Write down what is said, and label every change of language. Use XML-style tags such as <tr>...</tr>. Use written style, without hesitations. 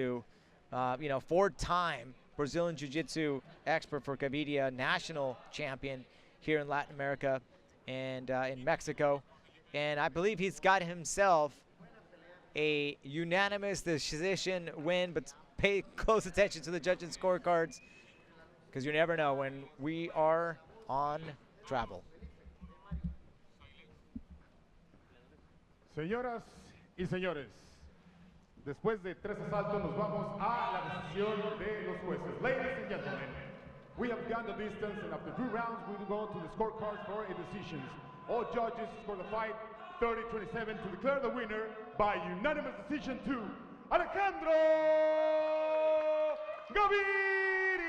<en>You know, 4-time Brazilian Jiu-Jitsu expert for Gavidia, national champion here in Latin America and in Mexico. And I believe he's got himself a unanimous decision win, but pay close attention to the judges' scorecards because you never know when we are on travel.</en> <es>Señoras y señores, después de 3 asaltos nos vamos a la decisión de los jueces.</es> <en>Ladies and gentlemen, we have gone the distance, and after 3 rounds we will go to the scorecards for a decision. All judges score the fight 30-27 to declare the winner by unanimous decision to Alejandro Gavidia!</en>